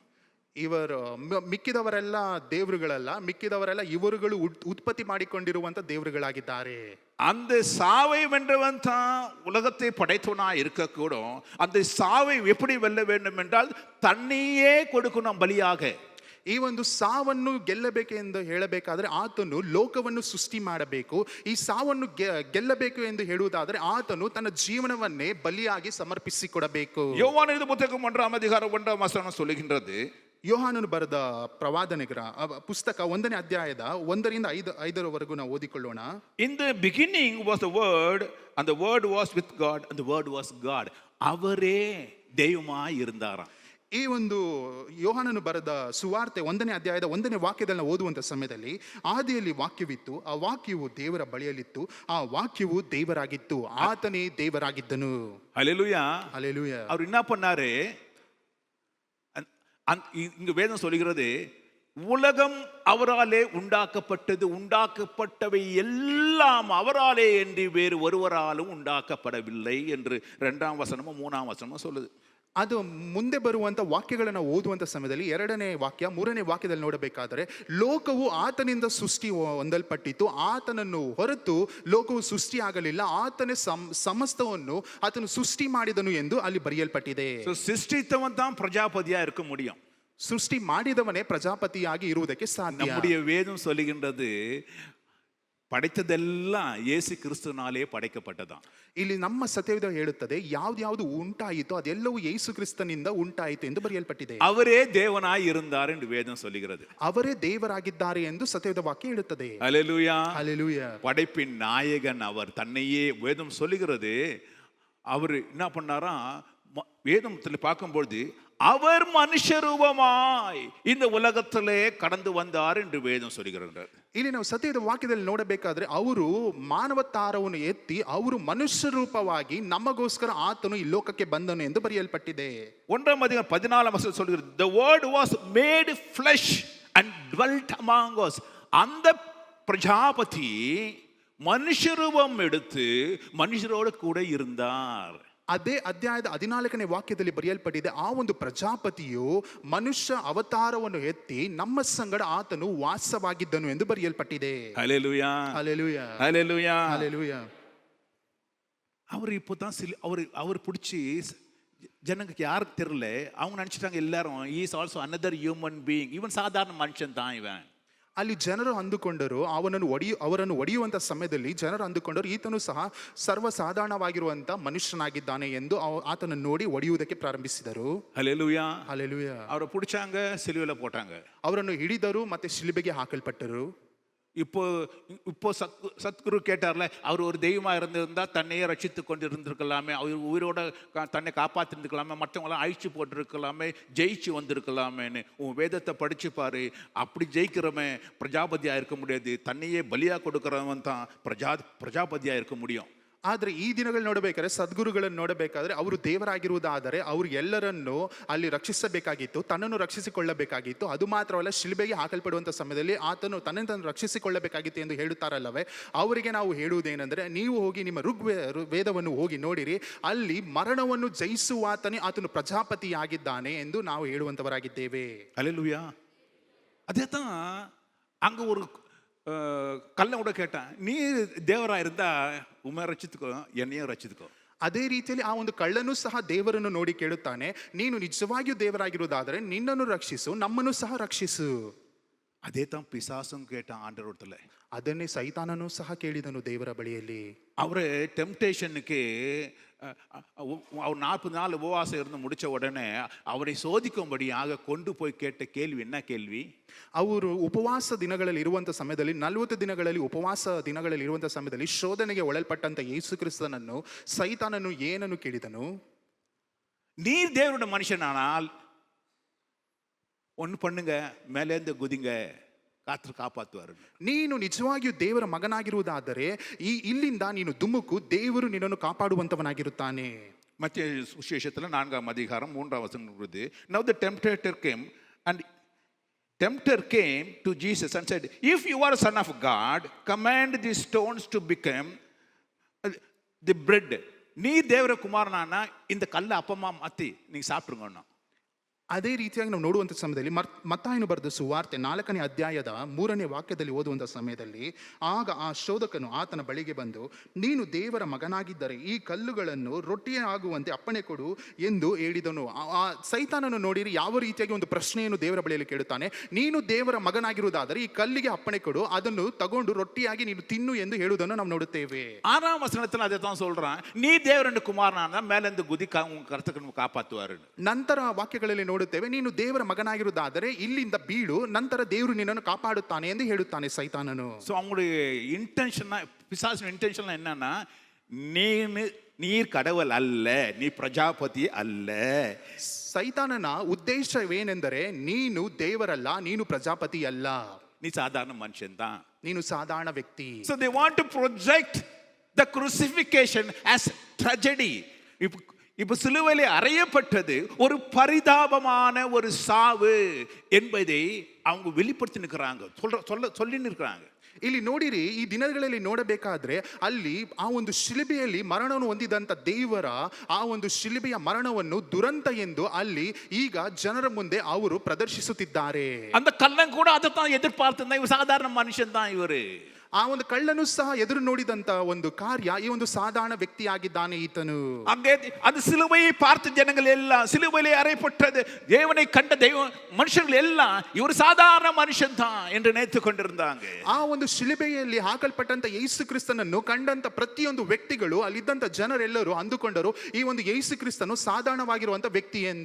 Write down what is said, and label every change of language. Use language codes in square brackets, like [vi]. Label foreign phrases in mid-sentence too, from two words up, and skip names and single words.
[kn] ಇವರು ಮಿಕ್ಕಿದವರೆಲ್ಲ ದೇವರುಗಳಲ್ಲ, ಮಿಕ್ಕಿದವರೆಲ್ಲ ಇವರುಗಳು ಉತ್ಪತ್ತಿ ಮಾಡಿಕೊಂಡಿರುವಂತ ದೇವರುಗಳಾಗಿದ್ದಾರೆ. [ta] அந்த சாவை வென்றவன் தான் உலகத்தை படைத்தவனா இருக்கக்கூடும். அந்த சாவை எப்படி வெல்ல வேண்டும் என்றால் தன்னையே கொடுக்கணும் பலியாக. [kn] ಈ ಒಂದು ಸಾವನ್ನು ಗೆಲ್ಲಬೇಕೆಂದು ಹೇಳಬೇಕಾದ್ರೆ ಆತನು ಲೋಕವನ್ನು ಸೃಷ್ಟಿ ಮಾಡಬೇಕು. ಈ ಸಾವನ್ನು ಗೆಲ್ಲಬೇಕು ಎಂದು ಹೇಳುವುದಾದರೆ ಆತನು ತನ್ನ ಜೀವನವನ್ನೇ ಬಲಿಯಾಗಿ ಸಮರ್ಪಿಸಿಕೊಡಬೇಕು. [ta] யோவான் எழுதின புத்தகம் 1ஆம் அதிகாரம் 1ஆம் வசனம் சொல்லுகின்றது, [kn] ಯೋಹಾನನು ಬರೆದ ಪ್ರವಾದನೆಗಳ ಪುಸ್ತಕ 1ನೇ ಅಧ್ಯಾಯದ 1ರಿಂದ 5ರವರೆಗೂ ನಾವು ಓದಿಕೊಳ್ಳೋಣ. [en] In the beginning was the word and the word was with God and the word was God. [ta] அவரே தெய்வமாய் இருந்தாராம். [kn] ಈ ಒಂದು ಯೋಹಾನನು ಬರೆದ ಸುವಾರ್ತೆ 1ನೇ ಅಧ್ಯಾಯದ 1ನೇ ವಾಕ್ಯದಲ್ಲಿ ಓದುವಂತ ಸಮಯದಲ್ಲಿ ಆದಿಯಲ್ಲಿ ವಾಕ್ಯವಿತ್ತು, ಆ ವಾಕ್ಯವು ದೇವರ ಬಳಿಯಲ್ಲಿತ್ತು, ಆ ವಾಕ್ಯವು ದೇವರಾಗಿತ್ತು, ಆತನೇ ದೇವರಾಗಿದ್ದನು. [ta] ஹல்லேலூயா, ஹல்லேலூயா. அவர் என்ன பண்ணாரு? இங்க வேதம் சொல்லுகிறது உலகம் அவராலே உண்டாக்கப்பட்டது, உண்டாக்கப்பட்டவை எல்லாம் அவராலே என்று வேறு ஒருவராலும் உண்டாக்கப்படவில்லை என்று 2ஆம் வசனமும் 3ஆம் வசனமும் சொல்லுது. [kn] ಅದು ಮುಂದೆ ಬರುವಂತ ವಾಕ್ಯಗಳನ್ನು ಓದುವಂತ ಸಮಯದಲ್ಲಿ 2ನೇ ವಾಕ್ಯ 3ನೇ ವಾಕ್ಯದಲ್ಲಿ ನೋಡಬೇಕಾದರೆ ಲೋಕವು ಆತನಿಂದ ಸೃಷ್ಟಿ ಹೊಂದಲ್ಪಟ್ಟಿತು, ಆತನನ್ನು ಹೊರತು ಲೋಕವು ಸೃಷ್ಟಿ ಆಗಲಿಲ್ಲ, ಆತನೇ ಸಮಸ್ತವನ್ನು ಆತನು ಸೃಷ್ಟಿ ಮಾಡಿದನು ಎಂದು ಅಲ್ಲಿ ಬರೆಯಲ್ಪಟ್ಟಿದೆ. [ta] சிருஷ்டித்தவன் தான் பிரஜாபதியா இருக்க முடியும். [kn] ಸೃಷ್ಟಿ ಮಾಡಿದವನೇ ಪ್ರಜಾಪತಿಯಾಗಿ ಇರುವುದಕ್ಕೆ ಸಾಧ್ಯ. [ta] நம்முடைய வேதம் சொல்லுகின்றது படைத்ததெல்லாம் இயேசு கிறிஸ்துவினாலே படைக்கப்பட்டதான். [kn] ಇಲ್ಲಿ ನಮ್ಮ ಸತ್ಯವೇದ ಹೇಳುತ್ತದೆ ಯಾವ್ದು ಉಂಟಾಯಿತು ಅದೆಲ್ಲವೂ ಯೇಸು ಕ್ರಿಸ್ತನಿಂದ ಉಂಟಾಯಿತು ಎಂದು ಬರೆಯಲ್ಪಟ್ಟಿದೆ. [ta] அவரே தேவனாய் இருந்தார் என்று வேதம் சொல்லுகிறது. [kn] ಅವರೇ ದೇವರಾಗಿದ್ದಾರೆ ಎಂದು ಸತ್ಯವೇದ ವಾಕ್ಯ ಹೇಳುತ್ತದೆ. [ta] ஹல்லேலூயா, ஹல்லேலூயா. படைப்பின் நாயகன் அவர். தன்னையே வேதம் சொல்லுகிறது. அவர் என்ன பண்ணாரா? வேதத்தில் பார்க்கும்பொழுது அவர் மனுஷ ரூபமாய் இந்த உலகத்திலே கடந்து வந்தார் என்று வேதம் சொல்லுகிறது. [kn] ಇಲ್ಲಿ ನಾವು ಸತ್ಯದ ವಾಕ್ಯದಲ್ಲಿ ನೋಡಬೇಕಾದ್ರೆ ಅವರು ಮಾನವತಾರವನ್ನು ಎತ್ತಿ ಅವರು ಮನುಷ್ಯ ರೂಪವಾಗಿ ನಮಗೋಸ್ಕರ ಆತನು ಈ ಲೋಕಕ್ಕೆ ಬಂದನು ಎಂದು ಬರೆಯಲ್ಪಟ್ಟಿದೆ. [ta] 1ஆம் அதிகாரம் 14ஆம் வசனம் சொல்கிறது, [en] the word was made flesh and dwelt among us. [ta] அந்த பிரஜாபதி மனுஷ ரூபம் எடுத்து மனுஷரோடு கூட இருந்தார். [kn] ಅದೇ ಅಧ್ಯಾಯದ 14ನೇ ವಾಕ್ಯದಲ್ಲಿ ಬರೆಯಲ್ಪಟ್ಟಿದೆ, ಆ ಒಂದು ಪ್ರಜಾಪತಿಯು ಮನುಷ್ಯ ಅವತಾರವನ್ನು ಎತ್ತಿ ನಮ್ಮ ಸಂಗಡ ಆತನು ವಾಸವಾಗಿದ್ದನು ಎಂದು ಬರೆಯಲ್ಪಟ್ಟಿದೆ. [ta] ஹல்லேலூயா, ஹல்லேலூயா, ஹல்லேலூயா, ஹல்லேலூயா. அவர் இப்போதான் அவர் பிடிச்சி ஜனங்களுக்கு யாருக்கு தெரியல, அவங்க நினைச்சிட்டாங்க எல்லாரும் [en] is also another human being, [ta] இவன் சாதாரண மனுஷன் தான் இவன். [kn] ಅಲ್ಲಿ ಜನರು ಅಂದುಕೊಂಡರು ಅವರನ್ನು ಒಡೆಯುವಂತ ಸಮಯದಲ್ಲಿ ಜನರು ಅಂದುಕೊಂಡರು ಈತನು ಸಹ ಸರ್ವಸಾಧಾರಣವಾಗಿರುವಂತ ಮನುಷ್ಯನಾಗಿದ್ದಾನೆ ಎಂದು ಆತನನ್ನು ನೋಡಿ ಒಡೆಯುವುದಕ್ಕೆ ಪ್ರಾರಂಭಿಸಿದರು. [ta] ஹல்லேலூயா. [kn] ಹಲ್ಲೆಲೂಯಾ. [ta] அவரை பிடிச்சாங்க, சிலுவையில போட்டாங்க. [kn] ಅವರನ್ನು ಹಿಡಿದರು ಮತ್ತೆ ಶಿಲುಬೆಗೆ ಹಾಕಲ್ಪಟ್ಟರು. [ta] இப்போ இப்போ சத்குரு கேட்டார்ல, அவர் ஒரு தெய்வமா இருந்திருந்தா தன்னையே ரட்சித்து கொண்டு இருந்திருக்கலாமே, அவர் உயிரோட தன்னை காப்பாத்திருந்துக்கலாமே, மற்றவங்களாம் அழிச்சு போட்டிருக்கலாமே, ஜெயிச்சு வந்திருக்கலாமேன்னு. உன் வேதத்தை படிச்சு பாரு, அப்படி ஜெயிக்கிறவன் பிரஜாபதியா இருக்க முடியாது, தன்னையே பலியா கொடுக்கிறவன் தான் பிரஜாபதியா இருக்க முடியும். [kn] ಆದರೆ ಈ ದಿನಗಳು ನೋಡಬೇಕಾದ್ರೆ, ಸದ್ಗುರುಗಳನ್ನು ನೋಡಬೇಕಾದ್ರೆ, ಅವರು ದೇವರಾಗಿರುವುದಾದರೆ ಅವರು ಎಲ್ಲರನ್ನೂ ಅಲ್ಲಿ ರಕ್ಷಿಸಬೇಕಾಗಿತ್ತು, ತನ್ನನ್ನು ರಕ್ಷಿಸಿಕೊಳ್ಳಬೇಕಾಗಿತ್ತು. ಅದು ಮಾತ್ರವಲ್ಲ, ಶಿಲುಬೆಗೆ ಹಾಕಲ್ಪಡುವಂಥ ಸಮಯದಲ್ಲಿ ಆತನು ತನ್ನನ್ನು ರಕ್ಷಿಸಿಕೊಳ್ಳಬೇಕಾಗಿತ್ತು ಎಂದು ಹೇಳುತ್ತಾರಲ್ಲವೇ. ಅವರಿಗೆ ನಾವು ಹೇಳುವುದೇನೆಂದರೆ, ನೀವು ಹೋಗಿ ನಿಮ್ಮ ವೇದವನ್ನು ಹೋಗಿ ನೋಡಿರಿ, ಅಲ್ಲಿ ಮರಣವನ್ನು ಜಯಿಸುವಾತನೇ ಆತನು ಪ್ರಜಾಪತಿಯಾಗಿದ್ದಾನೆ ಎಂದು ನಾವು ಹೇಳುವಂಥವರಾಗಿದ್ದೇವೆ. [ta] ஹல்லேலூயா. அதே தான் அங்கே ஒரு கல்லை கூட கேட்டான், நீ தேவரா இருந்தா உண்மை ரச்சித்துக்கோ, என்னையும் ரச்சித்துக்கோ. [kn] ಅದೇ ರೀತಿಯಲ್ಲಿ ಆ ಒಂದು ಕಳ್ಳನು ಸಹ ದೇವರನ್ನು ನೋಡಿ ಕೇಳುತ್ತಾನೆ, ನೀನು ನಿಜವಾಗಿಯೂ ದೇವರಾಗಿರುವುದಾದರೆ ನಿನ್ನನ್ನು ರಕ್ಷಿಸು, ನಮ್ಮನ್ನು ಸಹ ರಕ್ಷಿಸು. [ta] அதே தான் பிசாசும் கேட்டான் ஆண்டவரத்துல. [kn] ಅದನ್ನೇ ಸೈತಾನನು ಸಹ ಕೇಳಿದನು ದೇವರ ಬಳಿಯಲ್ಲಿ. [ta] அவரு டெம்டேஷனுக்கு அவர் 40 நாள் உபவாசம் இருந்து முடிச்ச உடனே அவரை சோதிக்கும்படியாக கொண்டு போய் கேட்ட கேள்வி என்ன கேள்வி? ಅವರು ಉಪವಾಸ ದಿನಗಳಲ್ಲಿ ಇರುವಂಥ ಸಮಯದಲ್ಲಿ, 40 ದಿನಗಳಲ್ಲಿ ಉಪವಾಸ ದಿನಗಳಲ್ಲಿ ಇರುವಂಥ ಸಮಯದಲ್ಲಿ ಶೋಧನೆಗೆ ಒಳಪಟ್ಟಂತ ಯೇಸು ಕ್ರಿಸ್ತನನ್ನು ಸೈತಾನನು ಏನನ್ನು ಕೇಳಿದನು? நீர் தேவனுடைய மனுஷனானால் ஒன்று பண்ணுங்க, மேலேந்து குதிங்க, காத்ர காப்பாத்துவரு. [kn] ನೀನು ನಿಜವಾಗಿಯೂ ದೇವರ ಮಗನಾಗಿರುವುದಾದರೆ ಇಲ್ಲಿಂದ ನೀನು ಧುಮುಕು, ದೇವರು ನಿನ್ನನ್ನು ಕಾಪಾಡುವಂತವನಾಗಿರುತ್ತಾನೆ. [ta] மத்திய சுவிசேஷத்தில் 4ஆம் அதிகாரம் 3ஆம் வசனம் இருக்குது. [en] Now the tempter came to Jesus and said, if you are a son of God, command these stones to become the bread. [ta] நீ தேவர குமாரனானா இந்த கல்லை அப்பமா மாத்தி நீங்க சாப்பிடுங்க. [kn] ಅದೇ ರೀತಿಯಾಗಿ ನಾವು ನೋಡುವಂಥ ಸಮಯದಲ್ಲಿ ಮತ್ತಾಯನು ಬರೆದ ಸುವಾರ್ತೆ 4ನೇ ಅಧ್ಯಾಯದ 3ನೇ ವಾಕ್ಯದಲ್ಲಿ ಓದುವಂಥ ಸಮಯದಲ್ಲಿ, ಆಗ ಆ ಶೋಧಕನು ಆತನ ಬಳಿಗೆ ಬಂದು, ನೀನು ದೇವರ ಮಗನಾಗಿದ್ದರೆ ಈ ಕಲ್ಲುಗಳನ್ನು ರೊಟ್ಟಿಯಾಗುವಂತೆ ಅಪ್ಪಣೆ ಕೊಡು ಎಂದು ಹೇಳಿದನು. ಆ ಸೈತಾನನು ನೋಡಿರಿ ಯಾವ ರೀತಿಯಾಗಿ ಒಂದು ಪ್ರಶ್ನೆಯನ್ನು ದೇವರ ಬಳಿಯಲ್ಲಿ ಕೇಳುತ್ತಾನೆ. ನೀನು ದೇವರ ಮಗನಾಗಿರುವುದಾದರೆ ಈ ಕಲ್ಲಿಗೆ ಅಪ್ಪಣೆ ಕೊಡು, ಅದನ್ನು ತಗೊಂಡು ರೊಟ್ಟಿಯಾಗಿ ನೀನು ತಿನ್ನು ಎಂದು ಹೇಳುವುದನ್ನು ನಾವು ನೋಡುತ್ತೇವೆ. [ta] 6ஆம் வசனத்தில் அதை தான் சொல்றான், நீ தேவரண்டு குமாரனானா மேலேந்து குதி கர்த்தனை காப்பாத்துவாரு. [kn] ನಂತರ ವಾಕ್ಯಗಳಲ್ಲಿ ನೋಡುತ್ತೇವೆ, ನೀನು ದೇವರ ಮಗನಾಗಿರುವುದಾದರೆ ಇಲ್ಲಿಂದ ಬೀಳು, ನಂತರ ದೇವರು ನಿನ್ನನ್ನು ಕಾಪಾಡುತ್ತಾನೆ ಎಂದು ಹೇಳುತ್ತಾನೆ ಸೈತಾನನು. [ta] ஸோ அவங்களுடைய இன்டென்ஷனா, பிசாசின் இன்டென்ஷன் என்னன்னா, நீர் கடவுள் அல்ல, நீ பிரஜாபதி அல்ல. [kn] ಸೈತಾನನ ಉದ್ದೇಶವೇನೆಂದರೆ, ನೀನು ದೇವರಲ್ಲ, ನೀನು ಪ್ರಜಾಪತಿ ಅಲ್ಲ, [ta] நீ சாதாரண மனுஷன் தான், [kn] ನೀನು ಸಾಧಾರಣ ವ್ಯಕ್ತಿ. [en] So they want to project the crucifixion as tragedy. [ta] இப்ப சிலுவையிலே அறையப்பட்டது ஒரு பரிதாபமான ஒரு சாவு என்பதை அவங்க வெளிப்படுத்தி நிற்கிறாங்க, சொல்லி நிற்கிறாங்க. [kn] ಇಲ್ಲಿ ನೋಡಿರಿ, ಈ ದಿನಗಳಲ್ಲಿ ನೋಡಬೇಕಾದ್ರೆ ಅಲ್ಲಿ ಆ ಒಂದು ಶಿಲುಬೆಯಲ್ಲಿ ಮರಣವನ್ನು ಹೊಂದಿದಂತ ದೇವರ ಆ ಒಂದು ಶಿಲುಬೆಯ ಮರಣವನ್ನು ದುರಂತ ಎಂದು ಅಲ್ಲಿ ಈಗ ಜನರ ಮುಂದೆ ಅವರು ಪ್ರದರ್ಶಿಸುತ್ತಿದ್ದಾರೆ. [ta] அந்த கள்ளன் கூட அதைத்தான் எதிர்பார்த்திருந்தான், இவர் சாதாரண மனுஷன் தான் இவரு. [kn] ಆ ಒಂದು ಕಳ್ಳನು ಸಹ ಎದುರು ನೋಡಿದಂತ ಒಂದು ಕಾರ್ಯ, ಈ ಒಂದು ಸಾಧಾರಣ ವ್ಯಕ್ತಿಯಾಗಿದ್ದಾನೆ ಈತನು. [ta] அங்கே அந்த சிலுவையை பார்த்த ஜனங்கள் எல்லாம், சிலுவையிலே அறையப்பட்டது தேவனை கண்ட மனுஷர்கள் எல்லாம் இவர் சாதாரண மனுஷன் தான் என்று நினைத்து கொண்டிருந்தாங்க. [kn] ಆ ಒಂದು ಶಿಲುಬೆಯಲ್ಲಿ ಹಾಕಲ್ಪಟ್ಟಂತ ಯೇಸು ಕ್ರಿಸ್ತನನ್ನು ಕಂಡಂತ ಪ್ರತಿಯೊಂದು ವ್ಯಕ್ತಿಗಳು, ಅಲ್ಲಿದ್ದಂತ ಜನರೆಲ್ಲರೂ ಅಂದುಕೊಂಡರು ಈ ಒಂದು ಯೇಸು ಕ್ರಿಸ್ತನು ಸಾಧಾರಣವಾಗಿರುವಂತ ವ್ಯಕ್ತಿ ಎಂದು.